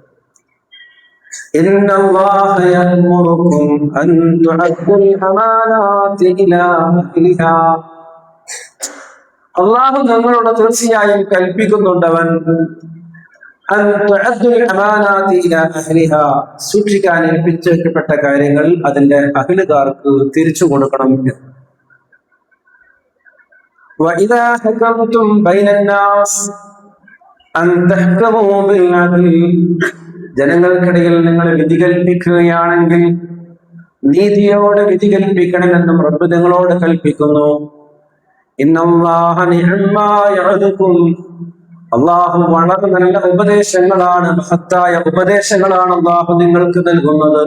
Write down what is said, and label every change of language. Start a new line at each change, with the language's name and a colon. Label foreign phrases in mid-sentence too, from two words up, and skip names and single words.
Arabic: إن الله يأمركم أن تؤدوا الأمانات إلى أهلها,
Malayalam: അല്ലാഹു നിങ്ങളോട് തീർച്ചയായും കൽപ്പിക്കുന്നുണ്ടവൻ സൂക്ഷിക്കാൻ ഏൽപ്പിച്ചപ്പെട്ട കാര്യങ്ങൾ അതിന്റെ അഹ്ലുകാർക്ക് തിരിച്ചു കൊടുക്കണം എന്ന്.
Arabic: وَإِذَا حَكَمْتُمْ بَيْنَ النَّاسِ أَنْ تَحْكُمُوا بِالْعَدْلِ,
Malayalam: ജനങ്ങൾക്കിടയിൽ നിങ്ങൾ വിധി കൽപ്പിക്കുകയാണെങ്കിൽ നീതിയോടെ വിധി കൽപ്പിക്കണമെന്നും റബ്ബ് നിങ്ങളോട് കൽപ്പിക്കുന്നു.
Arabic: إن الله نعما يعظكم,
Malayalam: അല്ലാഹു വളരെ നല്ല ഉപദേശങ്ങളാണ്, മഹത്തായ ഉപദേശങ്ങളാണ് അല്ലാഹു നിങ്ങൾക്ക് നൽകുന്നത്.